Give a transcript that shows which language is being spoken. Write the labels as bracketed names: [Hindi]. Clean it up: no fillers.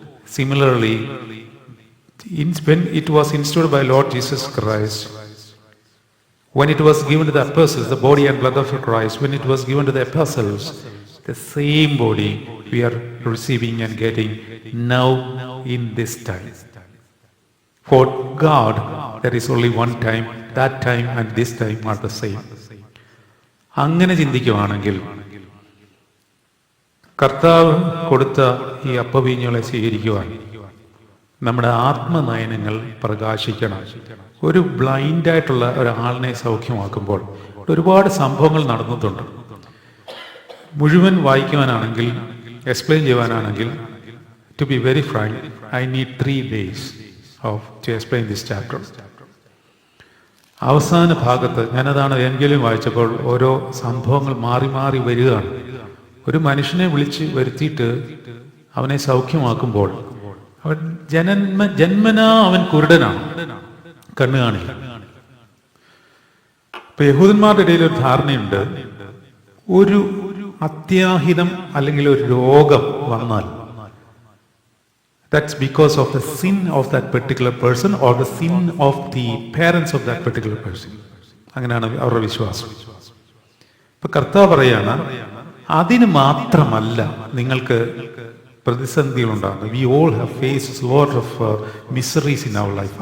[English] Similarly, when it was instituted by Lord Jesus Christ, when it was given to the apostles, the body and blood of Christ, when it was given to the apostles, the same body we are receiving and getting now in this time. For God, there is only one time, that time and this time are the same. [Malayalam] അങ്ങനെ ചിന്തിക്കുവാണെങ്കിൽ കർത്താവ് കൊടുത്ത ഈ അപ്പവീഞ്ഞുകളെ സ്വീകരിക്കുവാൻ നമ്മുടെ ആത്മനയനങ്ങൾ പ്രകാശിക്കണം. ഒരു ബ്ലൈൻഡായിട്ടുള്ള ഒരാളിനെ സൗഖ്യമാക്കുമ്പോൾ ഒരുപാട് സംഭവങ്ങൾ നടന്നിട്ടുണ്ട്. മുഴുവൻ വായിക്കുവാനാണെങ്കിൽ, explain ചെയ്യുവാനാണെങ്കിൽ, [English] To be very frank, I need 3 days to explain this chapter. [Malayalam] അവസാന ഭാഗത്ത് ഞാനതാണ് എങ്കിലും വായിച്ചപ്പോൾ ഓരോ സംഭവങ്ങൾ മാറി മാറി വരികയാണ്. ഒരു മനുഷ്യനെ വിളിച്ച് വരുത്തിയിട്ട് അവനെ സൗഖ്യമാക്കുമ്പോൾ അവൻ ജന്മനാ അവൻ കുരുടനാണ്, കണ്ണു കാണില്ല. ഇപ്പൊ യഹൂദന്മാരുടെ ഇടയിൽ ഒരു ധാരണയുണ്ട്, ഒരു അത്യാഹിതം അല്ലെങ്കിൽ ഒരു രോഗം വന്നാൽ [English] that's because of the sin of that particular person or the sin of the parents of that particular person. [Malayalam] അങ്ങനെയാണ് അവരുടെ വിശ്വാസം. ഇപ്പൊ കർത്താവ് പറയാണ്, അതിന് മാത്രമല്ല നിങ്ങൾക്ക് പ്രതിസന്ധികൾ ഉണ്ടാകുന്നത്. [English] We all have faced a lot of miseries in our life.